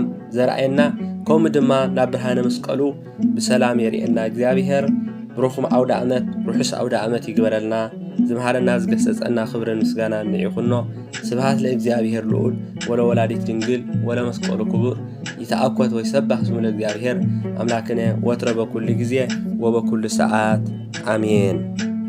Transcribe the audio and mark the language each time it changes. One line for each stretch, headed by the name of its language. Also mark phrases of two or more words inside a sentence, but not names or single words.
Tigrinya: ዘርአየና ከምኡ ድማ ናብ ብርሃነ መስቀሉ ብሰላም የርኤና እግዚአብሔር ብሩኽም ኣውደ ዓመት ርሑስ ኣውደ ዓመት ይግበረልና። ዝምሃረና ዝገሰጸና ክብርን ምስጋናን ይኹኖ።
Geez: ስብሃት ለእግዚአብሔር ልዑል ወለወላዲት ድንግል ወለመስቀሉ ክቡር ይተአኮት ወይሰባህ ስሙ ለእግዚአብሔር አምላክነ ወትረ በኩል ጊዜ ወበኩል ሰዓት አሜን።